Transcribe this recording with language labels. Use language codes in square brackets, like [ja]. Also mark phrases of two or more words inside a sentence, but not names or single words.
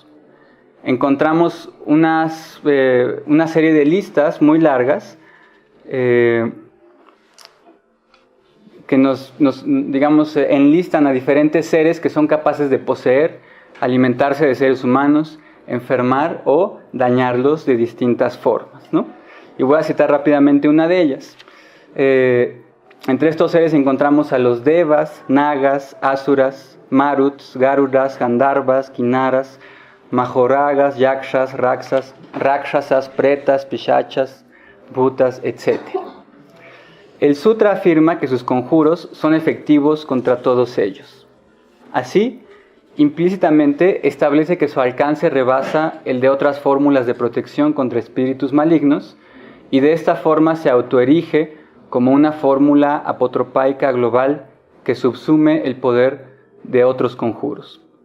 [es] Encontramos una serie de listas muy largas que nos enlistan a diferentes seres que son capaces de poseer, alimentarse de seres humanos, enfermar o dañarlos de distintas formas, ¿no? Y voy a citar rápidamente una de ellas. Entre estos seres encontramos a los devas, nagas, asuras, maruts, garudas, gandharvas, kinaras, majoragas, yakshas, rakshasas, pretas, pishachas, bhutas, etc. El sutra afirma que sus conjuros son efectivos contra todos ellos. Así, implícitamente establece que su alcance rebasa el de otras fórmulas de protección contra espíritus malignos y de esta forma se autoerige como una fórmula apotropaica global que subsume el poder de otros conjuros.